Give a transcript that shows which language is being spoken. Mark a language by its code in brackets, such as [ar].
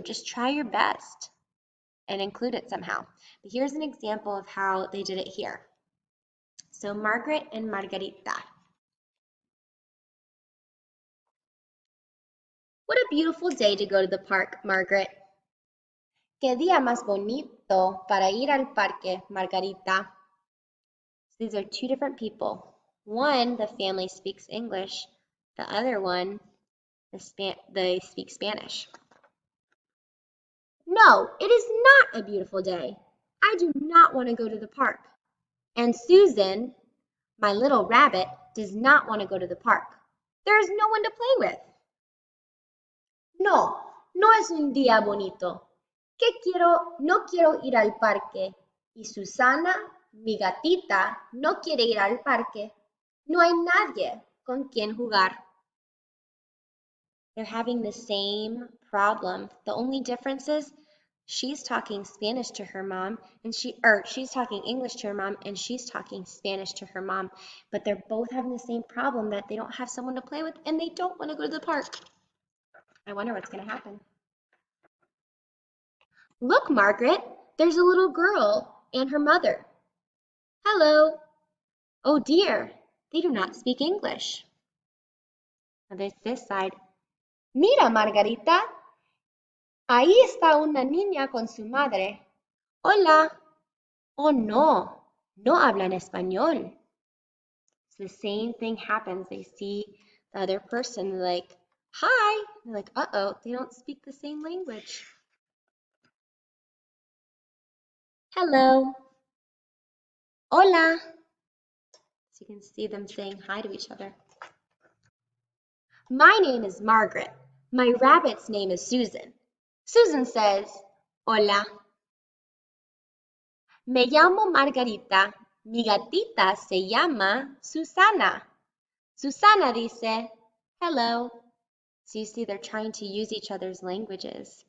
[en] Just try your best and include it somehow. But here's an example of how they did it here. So Margaret and Margarita. What a beautiful day to go to the park, Margaret. [es] Qué día más bonito para ir al parque, Margarita. [en] So these are two different people. One, the family speaks English. The other one, they speak Spanish. No, it is not a beautiful day. I do not want to go to the park. And Susan, my little rabbit, does not want to go to the park. There is no one to play with. [es] No, no es un día bonito. No quiero ir al parque. Y Susana, mi gatita, no quiere ir al parque. No hay nadie con quien jugar. [en] They're having the same problem. The only difference is she's talking Spanish to her mom and she's talking English to her mom and she's talking Spanish to her mom. But they're both having the same problem that they don't have someone to play with and they don't want to go to the park. I wonder what's going to happen. Look, Margaret, there's a little girl and her mother. Hello. Oh dear, they do not speak English. Now there's this side. [es] Mira, Margarita, ahí está una niña con su madre. Hola. Oh no, no hablan español. [en] So the same thing happens. They see the other person, they're like, hi. They're like, uh-oh, they don't speak the same language. Hello. Hola. So you can see them saying hi to each other. My name is Margaret. My rabbit's name is Susan. Susan says, hola. [es] Me llamo Margarita. Mi gatita se llama Susana. Susana dice, hello. [en] So you see they're trying to use each other's languages.